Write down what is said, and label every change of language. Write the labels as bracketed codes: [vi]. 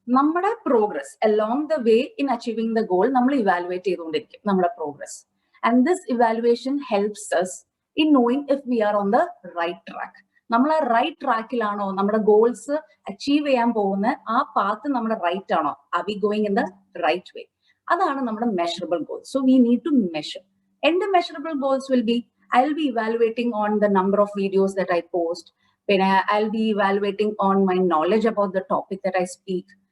[ml] നമ്മുടെ progress [en] along the way in achieving the goal [ml] നമ്മൾ evaluate ചെയ്തുകൊണ്ടിരിക്കും നമ്മുടെ progress. [en] And this evaluation helps us in knowing if we are on the right track. [ml] നമ്മൾ ആ right ട്രാക്കിലാണോ, നമ്മുടെ goals achieve ചെയ്യാൻ പോകുന്ന ആ പാത്ത് നമ്മുടെ റൈറ്റ് ആണോ, [en] Are we going in the right way? [ml] അതാണ് നമ്മുടെ measurable goals. [en] So we need to measure. എന്റെ measurable goals will be, I will be evaluating on the number of videos that I post, പിന്നെ I will be evaluating on my knowledge about the topic that I speak.